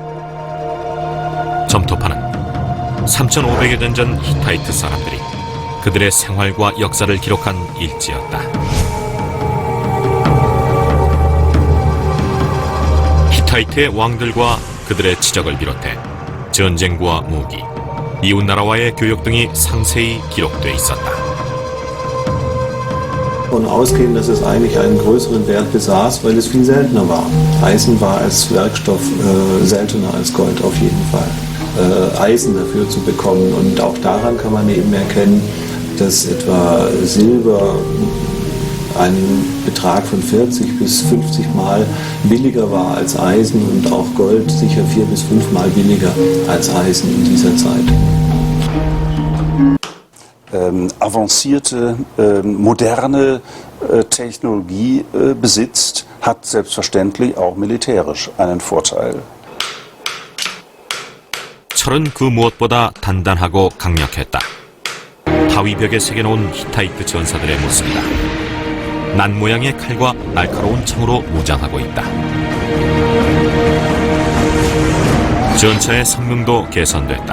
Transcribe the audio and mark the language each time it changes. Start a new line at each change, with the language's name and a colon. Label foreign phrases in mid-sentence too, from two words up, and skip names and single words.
Korean: 점토판은 3500여 년 전 히타이트 사람들이 그들의 생활과 역사를 기록한 일지였다. 히타이트의 왕들과 그들의 지적을 비롯해 전쟁과 무기, 이웃나라와의 교역 등이 상세히 기록돼 있었다.
German: Davon ausgehen, dass es eigentlich einen größeren Wert besaß, weil es viel seltener war. Eisen war als Werkstoff seltener als Gold auf jeden Fall. Eisen dafür zu bekommen, und auch daran kann man eben erkennen, dass etwa Silber einen Betrag von 40 bis 50 Mal billiger war als Eisen und auch Gold sicher 4 bis 5 Mal billiger als Eisen in dieser Zeit. Avancierte, moderne Technologie besitzt, hat selbstverständlich auch militärisch einen Vorteil.
Korean: 철은 그 무엇보다 단단하고 강력했다. 바위벽에 새겨놓은 히타이트 전사들의 모습이다. 난 모양의 칼과 날카로운 창으로 무장하고 있다. 전차의 성능도 개선됐다.